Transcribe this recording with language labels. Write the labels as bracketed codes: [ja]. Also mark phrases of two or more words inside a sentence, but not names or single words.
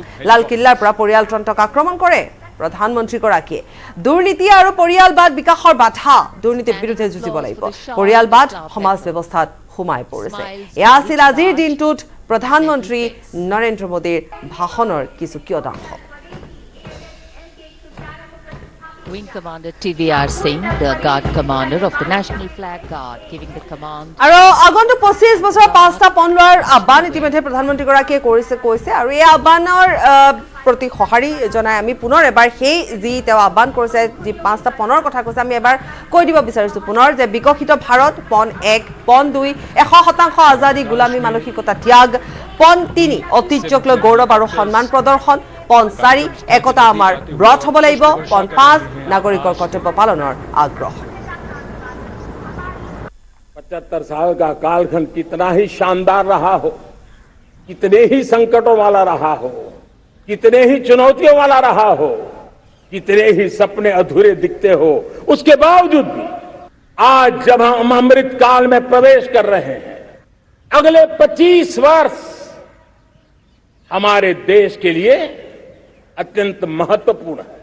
[as] লাল কিল্লাৰ পৰা পৰিয়ালতন্ত্ৰক আক্ৰমণ কৰে প্ৰধানমন্ত্ৰীগৰাকীয়ে। দুৰ্নীতি আৰু পৰিয়ালবাদ বিকাশৰ বাধা। দুৰ্নীতিৰ বিৰুদ্ধে যুঁজিব লাগিব। পৰিয়ালবাদ সমাজ ব্যৱস্থাত সোমাই পৰিছে। এয়া আছিল আজিৰ দিনটোত প্ৰধানমন্ত্ৰী নৰেন্দ্ৰ মোদীৰ ভাষণৰ কিছু কিয়দাংশ। [en] Wing Commander TVR Singh, the Guard Commander of the National Flag Guard, giving the command. [as] আৰু আগন্তুক ২৫ বছৰৰ ৫টা পণ লোৱাৰ আহ্বান ইতিমধ্যে প্ৰধানমন্ত্ৰীগৰাকীয়ে কৰিছে আৰু এই আহ্বানৰ প্ৰতি সঁহাৰি জনাই আমি পুনৰ এবাৰ সেই যি তেওঁ আহ্বান কৰিছে, যি 5টা পণৰ কথা কৈছে, আমি এবাৰ কৈ দিব বিচাৰিছোঁ পুনৰ যে বিকশিত ভাৰত, পণ ১, পণ ২ ১০০% আজাদী, গোলামী মানসিকতা ত্যাগ, পণ ৩ ঐতিহ্যক লৈ গৌৰৱ আৰু সন্মান প্ৰদৰ্শন, পণ ৪ একতা আমাৰ ব্ৰত হ'ব লাগিব, পণ ৫ নাগৰিকৰ কৰ্তব্য পালনৰ আগ্ৰহ। [hi] 75 साल का कालखंड कितना ही शानदार रहा हो, कितने ही संकटों वाला रहा हो, कितने ही चुनौतियों वाला रहा हो, कितने ही सपने अधूरे दिखते हो, उसके बावजूद भी आज जब हम अमृत काल में प्रवेश कर रहे हैं, अगले 25 वर्ष हमारे देश के लिए अत्यंत महत्वपूर्ण है।